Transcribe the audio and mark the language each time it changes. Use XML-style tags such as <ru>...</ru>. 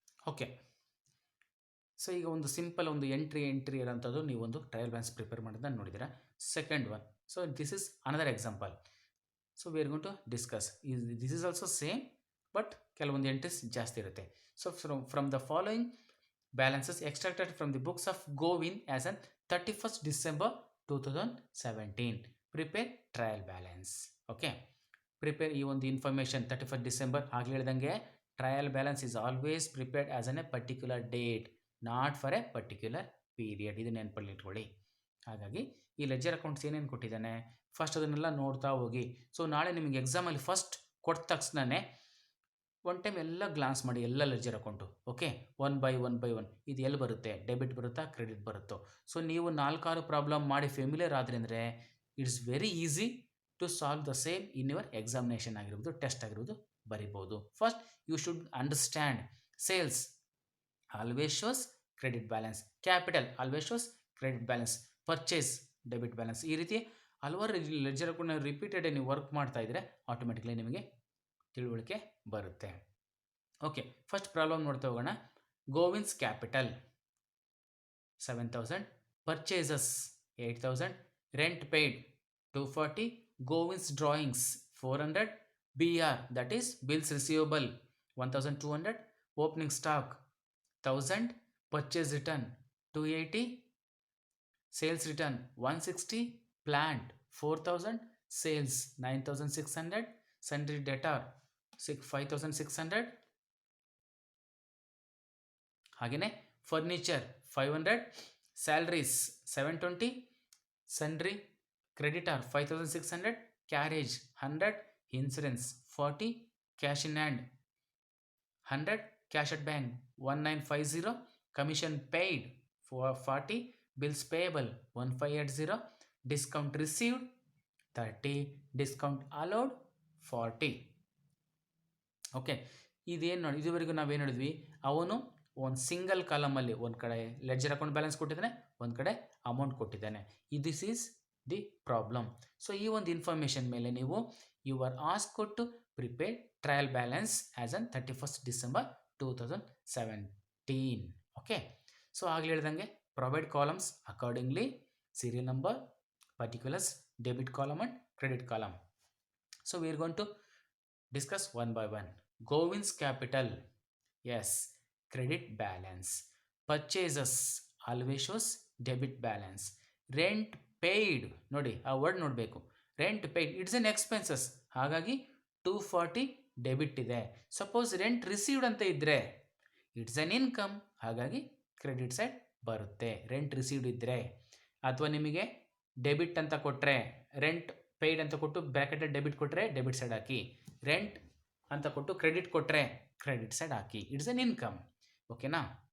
<kn>Okay, so ಈಗ ಒಂದು simple ಒಂದು ಎಂಟ್ರಿ ಇರೋಂಥದ್ದು ನೀವು ಒಂದು ಟ್ರಯಲ್ ಬ್ಯಾಲೆನ್ಸ್ ಪ್ರಿಪೇರ್ ಮಾಡೋದನ್ನು ನೋಡಿದ್ದೀರಾ.</kn> <en>Second one, so this is another example. So we are going to discuss. This is also same, but</en> <kn>ಕೆಲವೊಂದು entries ಜಾಸ್ತಿ ಇರುತ್ತೆ.</kn> <en>So from the following balances extracted from the books of Govin as on 31st December 2017. Prepare trial balance. Okay. Prepare</en> <kn>ಈ ಒಂದು information 31st December ಆಗಲಿ ಹೇಳ್ದಂಗೆ</kn> <en>Trial balance is always prepared as on a particular date, not for a particular period.</en> <kn>ಇದು ನೆನಪಲ್ಲಿ ಇಟ್ಕೊಳ್ಳಿ. ಹಾಗಾಗಿ ಈ ledger accounts ಏನೇನು ಕೊಟ್ಟಿದ್ದಾನೆ ಫಸ್ಟ್ ಅದನ್ನೆಲ್ಲ ನೋಡ್ತಾ ಹೋಗಿ. ಸೊ ನಾಳೆ ನಿಮಗೆ ಎಕ್ಸಾಮಲ್ಲಿ ಫಸ್ಟ್ ಕೊಟ್ಟ ತಕ್ಷಣವೇ ಒನ್ ಟೈಮ್ ಎಲ್ಲ ಗ್ಲಾನ್ಸ್ ಮಾಡಿ ಎಲ್ಲ ledger account. Okay, one by one ಇದು ಎಲ್ಲಿ ಬರುತ್ತೆ, ಡೆಬಿಟ್ ಬರುತ್ತಾ ಕ್ರೆಡಿಟ್ ಬರುತ್ತೋ. ಸೊ ನೀವು 4-6 ಪ್ರಾಬ್ಲಮ್ ಮಾಡಿ ಫೆಮಿಲಿಯರ್ ಆದರೆ ಅಂದರೆ</kn> <en>it's very easy to solve the same in your examination</en> <kn>ಆಗಿರ್ಬೋದು, ಟೆಸ್ಟ್ ಆಗಿರ್ಬೋದು ಬರಿಬೋದು.</kn> <en>First you should understand sales always shows credit balance, capital always shows credit balance, purchase debit balance.</en> <kn>ಈ ರೀತಿ ಹಲವಾರು ಲೆಡ್ಜರ್ ಅಕೌಂಟ್ನ ರಿಪೀಟೆಡ್ ನೀವು ವರ್ಕ್ ಮಾಡ್ತಾ ಇದ್ದರೆ ಆಟೋಮೆಟಿಕ್ಲಿ ನಿಮಗೆ ತಿಳುವಳಿಕೆ ಬರುತ್ತೆ. ಓಕೆ, ಫಸ್ಟ್ ಪ್ರಾಬ್ಲಮ್ ನೋಡ್ತಾ ಹೋಗೋಣ.</kn> <en>Govin's capital 7,000, purchases 8,000, rent paid 240, Govin's drawings 400, BR that is bills receivable 1,200, opening stock 1,000, purchase return 280, sales return 160, plant 4,000, sales 9,600, sundry debtor 5,600. ಹಾಗೆಯೇ furniture 500, salaries 720, sundry creditor 5,600, carriage 100, insurance 40, cash in hand 100, cash at bank 1950, commission paid 40, bills payable 1580, discount received 30, discount allowed 40.</en> <kn>Okay, ಇದೇನು ನೋಡಿ, ಇದುವರೆಗೂ ನಾವೇನು ಹೇಳಿದ್ವಿ, ಅವನು ಒಂದು single ಕಾಲಮಲ್ಲಿ ಒಂದು ಕಡೆ ಲೆಡ್ಜರ್ ಅಕೌಂಟ್ ಬ್ಯಾಲೆನ್ಸ್ ಕೊಟ್ಟಿದ್ದಾನೆ, ಒಂದು ಕಡೆ ಅಮೌಂಟ್ ಕೊಟ್ಟಿದ್ದಾನೆ.</kn> <en>This is the problem.</en> <kn>So ಈ ಒಂದು ಇನ್ಫಾರ್ಮೇಷನ್ ಮೇಲೆ ನೀವು</kn> <en>You are asked to prepare trial balance as on 31st December 2017. Okay,</en> <kn>so ಆಗಲೇ ಹೇಳ್ದಂಗೆ</kn> <en>Provide columns accordingly, serial number, particulars, debit column and credit column. So we are going to discuss one by one. Govin's capital, yes, credit balance. Purchases always shows debit balance. Rent paid,</en> <kn>ನೋಡಿ ಆ word ನೋಡಬೇಕು.</kn> <en>rent paid it's an expenses,</en> <kn>ಹಾಗಾಗಿ 240 debit ಇದೆ. Suppose rent received ಅಂತ ಇದ್ದರೆ</kn> <en>it's an income,</en> <kn>ಹಾಗಾಗಿ credit side ಬರುತ್ತೆ rent received ಇದ್ದರೆ. ಅಥವಾ ನಿಮಗೆ ಡೆಬಿಟ್ ಅಂತ ಕೊಟ್ಟರೆ, ರೆಂಟ್ ಪೇಯ್ಡ್ ಅಂತ ಕೊಟ್ಟು ಬ್ರ್ಯಾಕೆಟಲ್ಲಿ ಡೆಬಿಟ್ ಕೊಟ್ಟರೆ ಡೆಬಿಟ್ ಸೈಡ್ ಹಾಕಿ, ರೆಂಟ್ ಅಂತ ಕೊಟ್ಟು ಕ್ರೆಡಿಟ್ ಕೊಟ್ಟರೆ credit side hockey,</kn> <en>It's an income.</en> <kn>ಓಕೆನಾ?</kn>